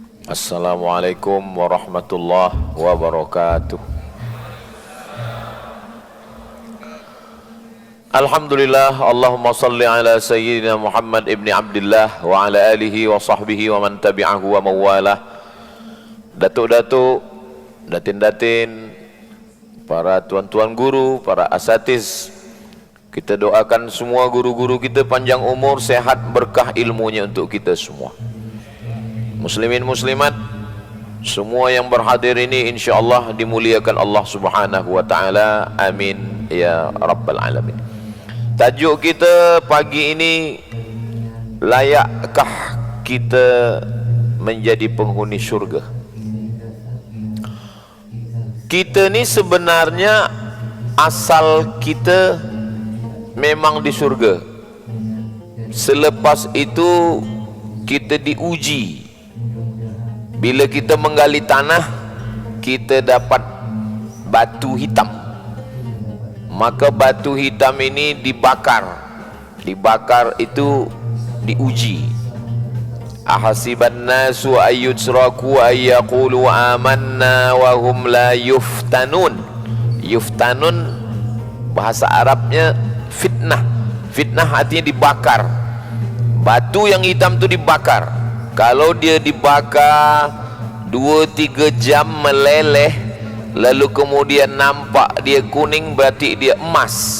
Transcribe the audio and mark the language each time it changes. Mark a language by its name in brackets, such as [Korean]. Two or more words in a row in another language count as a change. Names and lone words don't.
[Arabic] السلام عليكم ورحمة الله وبركاته. الحمد لله، اللهم صل على سيدنا محمد ابن عبد الله وعلى آله وصحبه ومن تبعه وموالاه. [Malay] Datuk-datuk, datin-datin, para tuan-tuan guru, para asatiz, kita doakan semua guru-guru kita panjang umur, sehat, berkah ilmunya untuk kita semua. Muslimin muslimat, semua yang berhadir ini insyaallah dimuliakan Allah [Arabic] سبحانه وتعالى. آمين يا رب العالمين. [Malay] Tajuk kita pagi ini, layakkah kita menjadi penghuni syurga? Kita ni sebenarnya asal kita memang di syurga. Selepas itu kita diuji. Bila kita menggali tanah, kita dapat batu hitam. Maka batu hitam ini dibakar. Dibakar itu diuji. [Arabic] أحسب الناس أن يتركوا أن يقولوا آمنا وهم لا يفتنون. [Malay] Yuftanun bahasa Arabnya fitnah. Fitnah artinya dibakar. Batu yang hitam itu dibakar. Kalau dia dibakar 2-3 jam meleleh, lalu kemudian nampak dia kuning, berarti dia emas.